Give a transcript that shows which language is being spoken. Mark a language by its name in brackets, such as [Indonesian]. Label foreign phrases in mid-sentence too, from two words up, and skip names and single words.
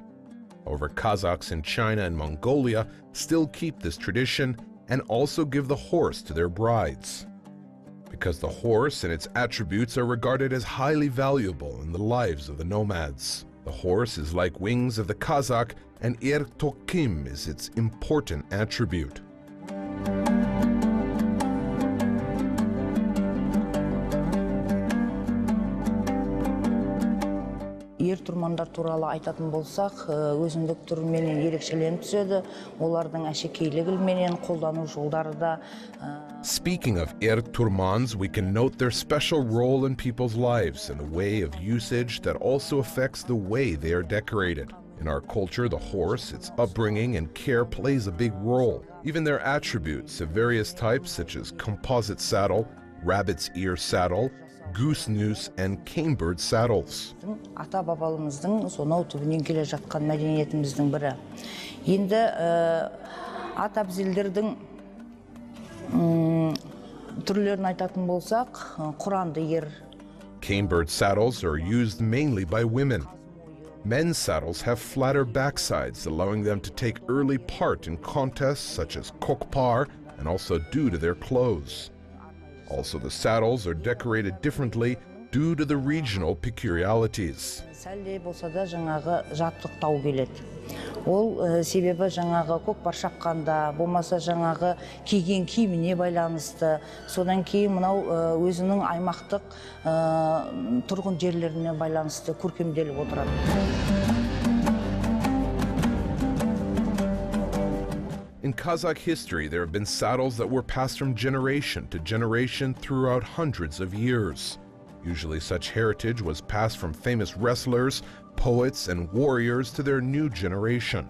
[English] However, Kazakhs in China and Mongolia still keep this tradition and also give the horse to their brides. Because the horse and its attributes are regarded as highly valuable in the lives of the nomads. The horse is like wings of the Kazakh, and tokim is its important attribute. [Kazakh] Ер-тұрмандар туралы айтатын болсақ, өзіндік түріменен ерекшеленіп түседі. Олардың әшекейлігіменен қолдану жолдары да. [English] Speaking of er-turmans, we can note their special role in people's lives and the way of usage that also affects the way they are decorated. In our culture, the horse, its upbringing and care plays a big role. Even their attributes of various types such as composite saddle, rabbit's ear saddle, goose noose and canebird saddles. [Kazakh] Ата бабаларымыздың сонау түбінен келе жатқан мәдениетіміздің бірі. Енді ат әбзелдердің түрлерін айтатын болсақ, құранды ер. [English] Canebird saddles are used mainly by women. Men's saddles have flatter backsides, allowing them to take early part in contests such as kokpar and also due to their clothes. Also, the saddles are decorated differently due to the regional peculiarities. [Kazakh] Сәлде болса да жаңағы жаттықтау келеді. Ол себебі жаңағы көкпар шапқанда, болмаса жаңағы киген киіміне байланысты, содан кейін мынау өзінің аймақтық тұрғын жерлеріне байланысты көркемделіп отырады. [English] In Kazakh history, there have been saddles that were passed from generation to generation throughout hundreds of years. Usually such heritage was passed from famous wrestlers, poets, and warriors to their new generation.